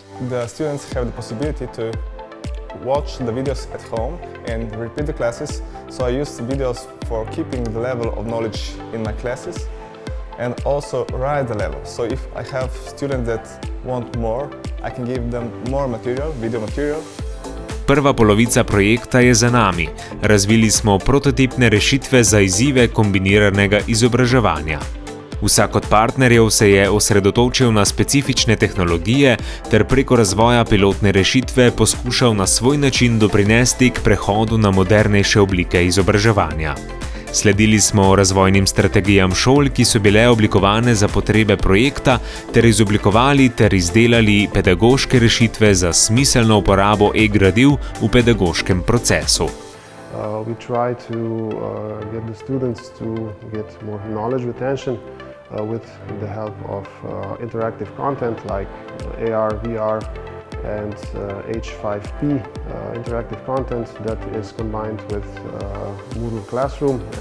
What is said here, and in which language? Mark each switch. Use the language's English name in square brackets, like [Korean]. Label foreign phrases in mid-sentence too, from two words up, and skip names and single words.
[English] The students have the possibility to watch the videos at home and repeat the classes. So I use the videos for keeping the level of knowledge in my classes. And also rise the level. So if I have students that want more, I can give them more material, video material. [Slovenian] Prva polovica projekta je za nami. Razvili smo prototipne rešitve za izzive kombiniranega izobraževanja. Vsak od partnerjev se je osredotočil na specifične tehnologije ter preko razvoja pilotne rešitve poskušal na svoj način doprinesti k prehodu na modernejše oblike izobraževanja. Sledili smo razvojnim strategijam šol, ki so bile oblikovane za potrebe projekta, ter izoblikovali ter izdelali pedagoške rešitve za smiselno uporabo e-gradiv v pedagoškem procesu. [English] We try to get the students to get more knowledge retention with the help of interactive content like AR, VR and H5P interactive content that is combined with Moodle Classroom.